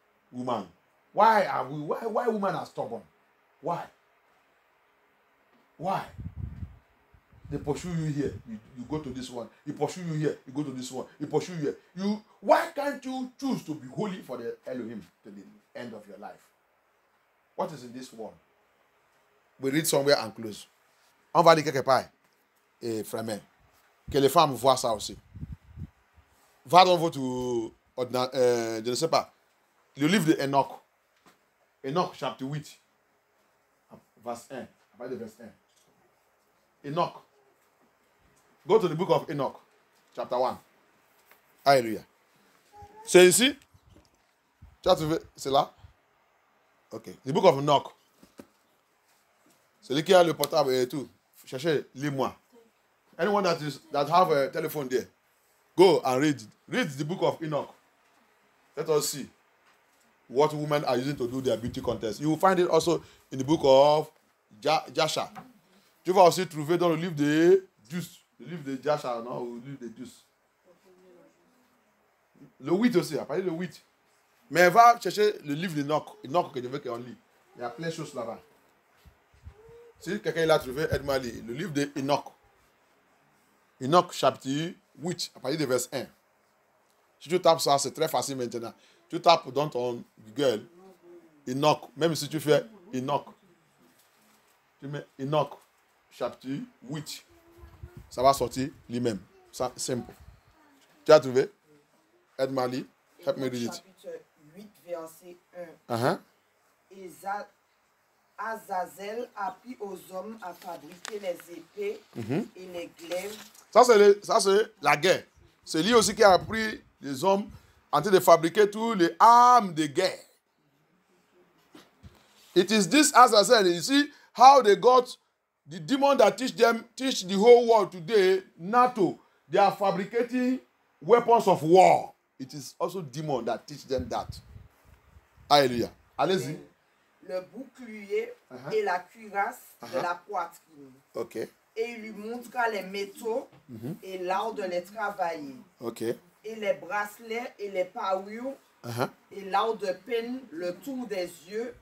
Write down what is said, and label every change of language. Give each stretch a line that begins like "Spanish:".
English: woman. Why women are stubborn? Why? Why? They pursue you here, you go to this one. You pursue you here, you go to this one. You pursue you here. Why can't you choose to be holy for the Elohim to the end of your life? What is in this world? We read somewhere and close.
French: On va lire quelque part, et frère, que les femmes voient ça aussi. Va donc je ne sais pas, le livre de Enoch. Enoch, chapitre 8, verse 1. Après le verse 1. Enoch.
English: Go to the book of Enoch, chapter 1.
French: Alléluia. C'est ici? Tu as trouvé? C'est là? Ok.
English: The book of Enoch.
French: Celui qui a le portable et tout. Cherchez, lis-moi.
English: Anyone that have a telephone there, go and read. Read the book of Enoch. Let us see what women are using to do their beauty contest. You will find it also in the book of Jasher.
French: Tu vas aussi trouver dans le livre de Jus. Le livre de Jasher, non, ou le livre de Jus. Le 8 aussi, à partir de 8. Mais va chercher le livre d'Enoch. Enoch que je veux qu'on lit. Il y a plein de choses là-bas. Si quelqu'un l'a trouvé, aide-moi à lire. Le livre d'Enoch. Enoch, chapitre 8, à partir de verset 1. Si tu tapes ça, c'est très facile maintenant. Tu tapes dans ton Google Enoch, même si tu fais Enoch. Tu mets Enoch, chapitre 8. Ça va sortir lui-même. Ça, simple. Tu as trouvé? Aide-moi à lire.
English: Help me read it.
French: Chapitre 8, verset 1. Uh-huh. Et Azazel apprit aux hommes à fabriquer les épées et les glaives. Ça, c'est la guerre. C'est lui aussi qui a appris les hommes en train de fabriquer toutes les armes de guerre.
English: It is this Azazel. You see how they got the demon that teach the whole world today, NATO. They are fabricating weapons of war. It is also demon that teach them that.
French: Alléluia. Allez-y. Le bouclier et la cuirasse de la poitrine. Ok. Et il lui montra les métaux et l'art de les travailler. Ok. Et les bracelets et les parures et l'art de peine le tour des yeux.